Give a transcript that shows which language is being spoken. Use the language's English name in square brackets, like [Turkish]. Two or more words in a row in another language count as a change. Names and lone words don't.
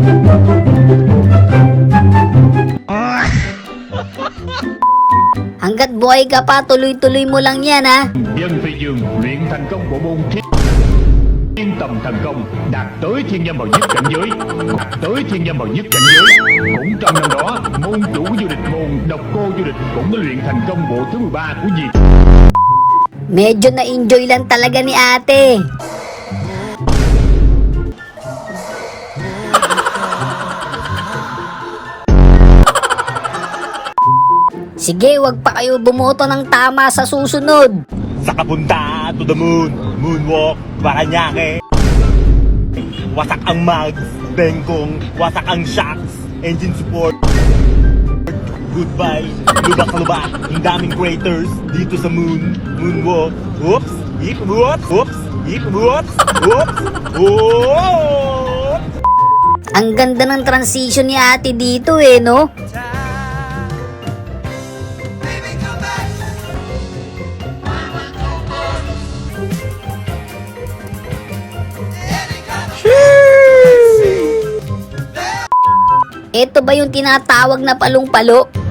[Filipino] Hanggat buhay ka pa, tuloy-tuloy mo lang yan ha. [Vietnamese] Dân Phi Dương luyện thành công bộ môn thiên tầm thần công, đạt tới thiên nhân bậc nhất cảnh giới, cũng trong năm đó môn chủ vô địch môn độc cô vô địch cũng đã luyện thành công bộ thứ 13 của Diệt. [Filipino] Medyo na-enjoy lang talaga ni ate. Sige, wag pa kayo bumoto ng tama sa susunod. Sa kapunta [English] to the moon, [Filipino] moonwalk, Paranaque. Wasak ang mags, bengkong, wasak ang shocks, [English] engine support. [Filipino] Goodbye, lubak-lubak, ang daming craters dito sa moon, moonwalk. Oops, yip, whoops, oops, yip, whoops, oops, oops. Ang ganda ng transition ni ate dito eh, no? Ito ba yung tinatawag na palong-palo?